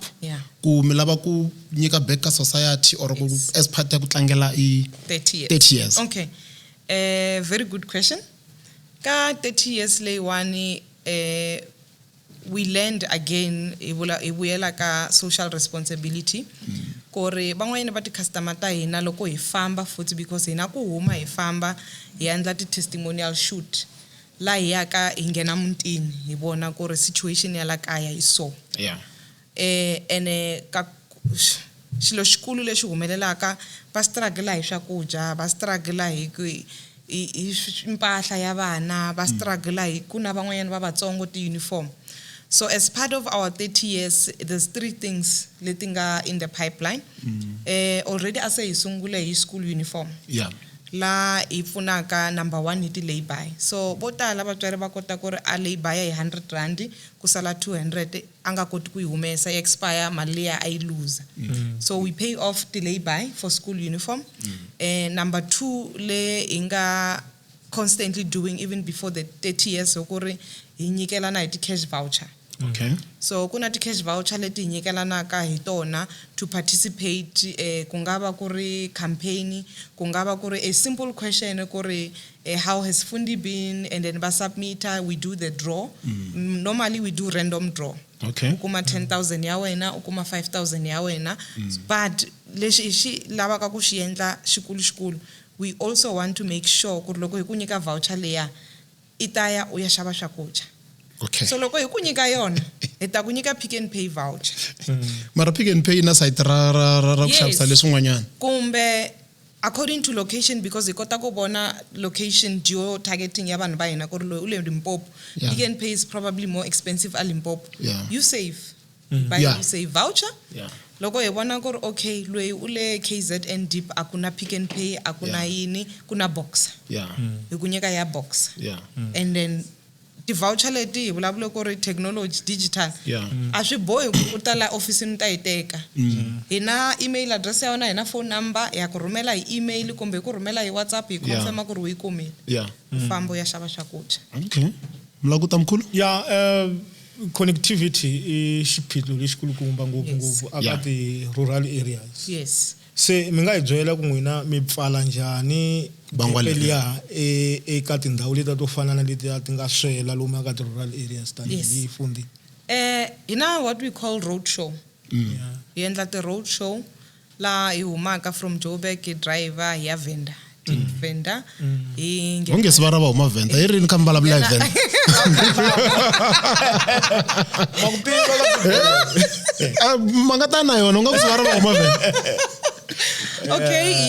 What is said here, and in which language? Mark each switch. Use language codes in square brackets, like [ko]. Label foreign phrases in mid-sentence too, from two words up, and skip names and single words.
[en] yeah [ts] ku mi lava ku nyika back ka society or ku [en] as part [ts] ya ku tlangela [en] 30 years 30 years. Okay. Very good question. [ts] Ka 30 years leyiwani [en] we learned again [ts] i vuyela ka social responsibility ku ri van'wanyana va ti-customer ta hina loko hi famba futhi because hina ku huma hi famba hi endla [en] ti-testimonial shoot [ts] la hi yaka hi nghena mutini hi vona ku ri situation ya la kaya hi so [en] Yeah. [ts] ene ka xilo xikulu lexi humelelaka va struggle hi swakudya va struggle hi mpahla ya vana va struggle hi ku na van'wanyana va vatsongo ti-uniform [en] so as part of our 30 years there's 3 things [ts] leti nga [en] in the pipeline already [ts] ase hi sungule hi [en] school uniform Yeah. [ts] la hi pfunaka number 1 hi ti-layby so vo tala vatswari va kota ku ri a layby ya hi 100 rand ku sala 200 a nga koti ku yi humesa yi expire mali leya a yi lose [en] so we pay off ti-layby for school uniform [ts] number 2 le hi nga [en] constantly doing even before the 30 years [ts] so ku ri hi nyikelana hi [en] ti-cash voucher Okay. [ts] so kuna [en] ti-cash voucher [ts] leti hi nyikelanaka hi tona [en] to participate [ts] ku nga va ku ri campaign ku nga va ku ri [en] a simple question [ts] ku ri [en] how has fundi been and then [ts] va submitter [en] we do the draw normally we do random draw Okay. [ts] ukuma 10,000 ya wena ukuma 5,000 ya wena but lexi hi xi lavaka ku xi endla xikulu [en] we also want to make sure [ts] ku ri loko hi ku nyika voucher leya i ta ya u ya xava swakudya [en] Okay. [ts] so loko hi ku nyika yona hi ta ku nyika Pick n Pay voucher Mara Pick n Pay na site ra ku xavisa leswin'wanyana. kumbe [en] according to location [ts] because hi kota ku vona [en] location geo targeting [ts] ya vanhu va hina ku ri loyi u le Limpopo [en] Yeah. Pick n Pay is probably more expensive a Limpopo Yeah. you save by Yeah. you save voucher Yeah. [ts] loko hi vona ku ri okay loyi u le KZN deep a ku na Pick n Pay a ku na yini ku na boxer [en] Yeah. [ts] hi ku nyika ya boxer [en] Yeah. and then [ts] ti-voucher leti hi vulavula ku ri [en] technology digital Yeah. [ts] a swi bohi ku u ta la ofisini ta yi teka hi na [en] email address [ts] ya wena hi na [en] phone number [ts] ya ku rhumela hi email kumbe ku rhumela hi WhatsApp hi confirma ku ri u yi kumile [en] Yeah. [ts] u famba u ya xava swakudya [en] Okay. Mlakuta mkhulu? [ts] Yeah, connectivity i xiphiqo lexikulukumba ngopfungopfu aka [en] Yeah. ti-rural areas yes [ts] se mi nga hi byela ku n'wina mi pfala njhani Bangwa leri. liya eka tindhawu letiya to fana na letiya ti nga swela lomu aka ti-rural areas [en] Yes. [ts] tanihi fundi hi na [en] what we call road show [ts] hi endla ti-road show laha hi humaka [en] from Joburg [ts] hi driver hi ya Venda Venda hi Onge se va ra va huma Venda. Hi rini ka mi vulavula hi Venda? Ma nga ta na yona u nga ku se va ra va huma Venda.